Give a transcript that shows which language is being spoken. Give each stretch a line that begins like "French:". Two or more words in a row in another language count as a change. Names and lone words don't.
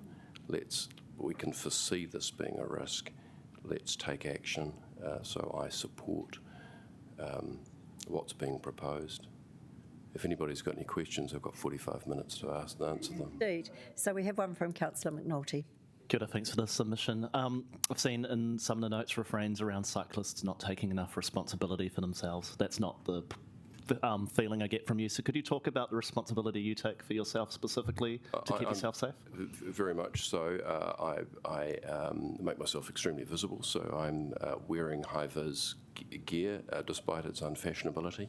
English: We can foresee this being a risk. Let's take action. So I support what's being proposed. If anybody's got any questions, I've got 45 minutes to answer them. Indeed. So we have one from Councillor McNulty.
Māori: Kia ora,
English: thanks for the submission. I've seen in some of the notes refrains around cyclists not taking enough responsibility for themselves. That's not the feeling I get from you. So could you talk about the responsibility you take for yourself specifically to keep yourself safe? Very much so. I make myself extremely visible, so I'm wearing high-vis gear despite its unfashionability.